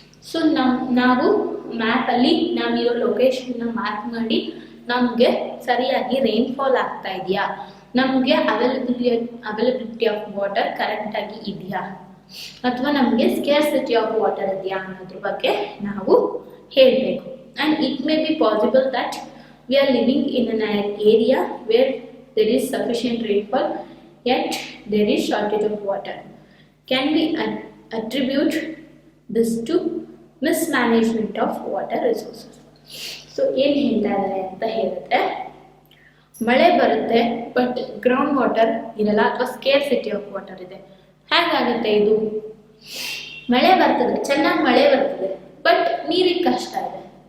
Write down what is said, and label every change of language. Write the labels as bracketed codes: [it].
[kn] So ನಾವು ಮ್ಯಾಪಲ್ಲಿ ನಾವಿರೋ ಲೊಕೇಶನ್ನ mark ಮಾಡಿ ನಮಗೆ ಸರಿಯಾಗಿ ರೈನ್ಫಾಲ್ ಆಗ್ತಾ ಇದೆಯಾ, ನಮಗೆ [en] availability of water [kn] ಕರೆಕ್ಟಾಗಿ ಇದೆಯಾ, ಅಥವಾ ನಮಗೆ [en] scarcity of water [kn] ಇದೆಯಾ ಅನ್ನೋದ್ರ ಬಗ್ಗೆ ನಾವು ಹೇಳಬೇಕು. [en] And it may be possible that we are living in an area where there is sufficient rainfall yet there is shortage of water. Can we attribute this to mismanagement of water resources? [kn] So ಏನು ಹೇಳ್ತಾ ಇದ್ದಾರೆ ಅಂತ ಹೇಳಿದ್ರೆ, ಮಳೆ ಬರುತ್ತೆ but ground water ಇರಲ್ಲ, ಅಥವಾ [en] scarcity of water [kn] ಇದೆ. ಹೇಗಾಗುತ್ತೆ ಇದು, ಮಳೆ ಬರ್ತದೆ, ಚೆನ್ನಾಗಿ ಮಳೆ ಬರ್ತದೆ, ಬಟ್ ನೀರಿಗೆ ಕಷ್ಟ ಇದೆ.